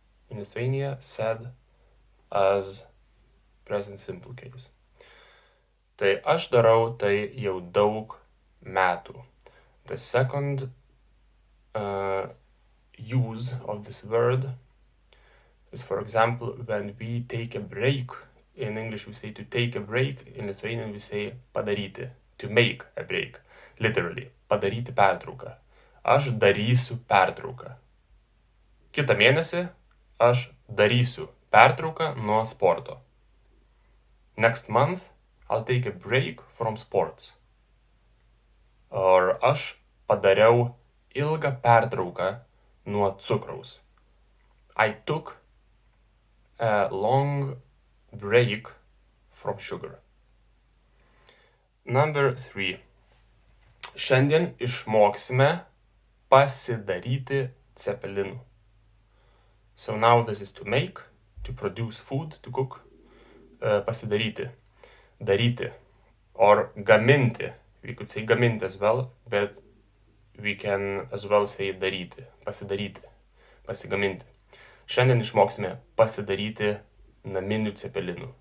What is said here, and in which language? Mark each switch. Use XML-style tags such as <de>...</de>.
<en>In Lithuania, said as present simple case.</en> <lt>Tai aš darau tai jau daug metų.</lt> <en>The second use of this word is, for example, when we take a break. In English we say to take a break. In Lithuanian we say padaryti, to make a break.</en> <lt>Literally, padaryti pertrauką. Aš darysiu pertrauką. Kitą mėnesį aš darysiu pertrauką nuo sporto.</lt> <en>Next month I'll take a break from sports.</en> <lt>Or aš padariau ilgą pertrauką nuo cukraus.</lt> <en>I took a long break from sugar. Number 3.</en> <lt>Šiandien išmoksime pasidaryti cepelinų.</lt> <en>So now this is to make, to produce food, to cook.</en> <lt>Pasidaryti, daryti, or gaminti.</lt> <en>We could say gaminti as well, but we can as well say daryti, pasidaryti, pasigaminti.</en> <lt>Šiandien išmoksime pasidaryti naminių cepelinų.</lt>